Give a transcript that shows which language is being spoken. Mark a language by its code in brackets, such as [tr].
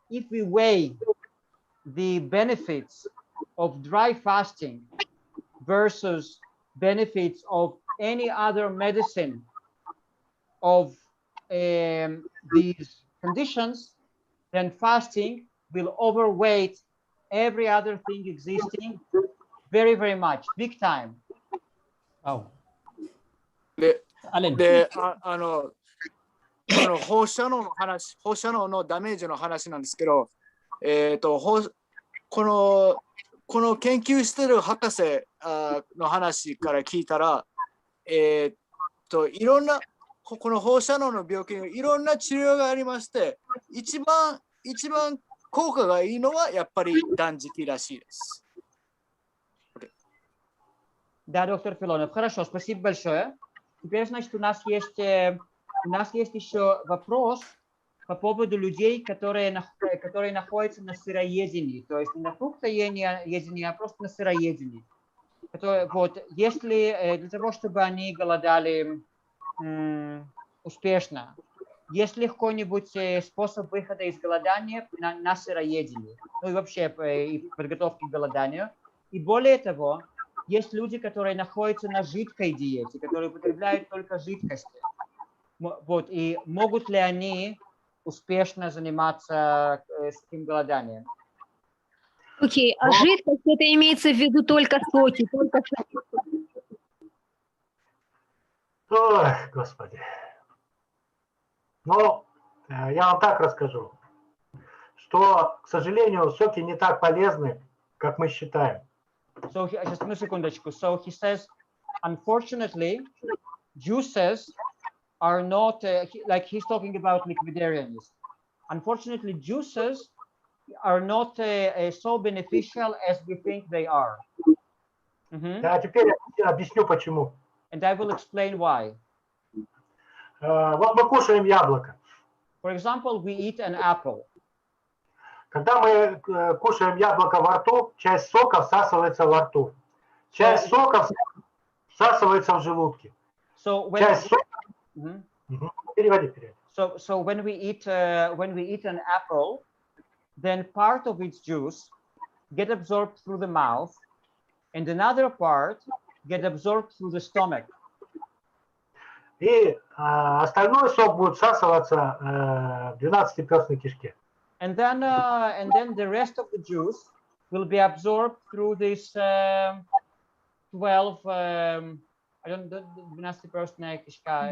[en] we weigh the benefits of dry fasting versus benefits of any other medicine of these conditions, then fasting will overweight every other thing existing very, very much, big time. Oh. [ja] で、この放射能のダメージの話なんですけど、この研究してる博士の話から聞いたら、いろんなこの放射能の病気にいろんな治療がありまして、一番効果がいいのはやっぱり断食らしいです。 [ru] Да, доктор Филонов, хорошо, спасибо большое. Теперь, значит, у нас есть еще вопрос по поводу людей, которые находятся на сыроедении, то есть не на фруктоедении, а просто на сыроедении. Вот, если для того, чтобы они голодали успешно, есть ли какой-нибудь способ выхода из голодания на сыроедении, ну и вообще подготовки к голоданию. И более того, есть люди, которые находятся на жидкой диете, которые употребляют только жидкости. Вот, и могут ли они успешно заниматься таким голоданием? Окей, а жидкость, это имеется в виду только соки, только соки? Ой, Господи. Ну, я вам так расскажу, что, к сожалению, соки не так полезны, как мы считаем. [en] So, just [ru] одну секундочку. [en] So he says, unfortunately, juices are not, like he's talking about liquidarianism. Unfortunately, juices are not so beneficial as we think they are. [ru] А теперь я объясню, почему. [en] And I will explain why. [ru] Вот мы кушаем яблоко. [en] For example, we eat an apple. [ru] Когда мы кушаем яблоко во рту, часть сока всасывается во рту. Часть сока всасывается в желудке. [en] So when [ru] часть сока... Переводи. [en] So when we eat an apple, then part of its juice get absorbed through the mouth, and another part get absorbed through the stomach. [ru] И остальной сок будет всасываться в 12-перстной кишке. [en] And then the rest of the juice will be absorbed through this 12 I don't, 12% кишка.